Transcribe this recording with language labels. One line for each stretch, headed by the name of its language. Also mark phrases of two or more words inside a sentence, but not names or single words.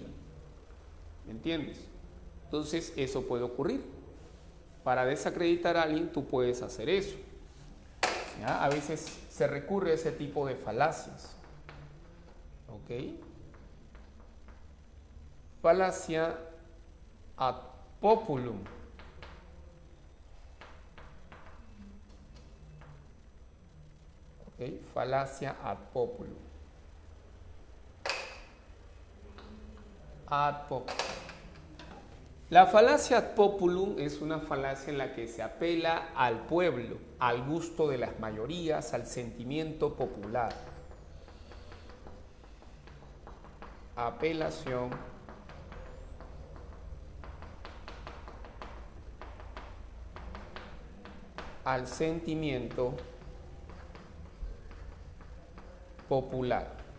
Spanish: ¿Me entiendes? Entonces eso puede ocurrir. Para desacreditar a alguien tú puedes hacer eso. ¿Ya? A veces se recurre a ese tipo de falacias. ¿Ok? Falacia
Latin: ad populum.
Spanish: ¿Ok?
Latin: Falacia ad populum. Ad populum.
Spanish: La falacia
Latin: ad populum
Spanish: es una falacia en la que se apela al pueblo, al gusto de las mayorías, al sentimiento popular. Apelación al sentimiento popular.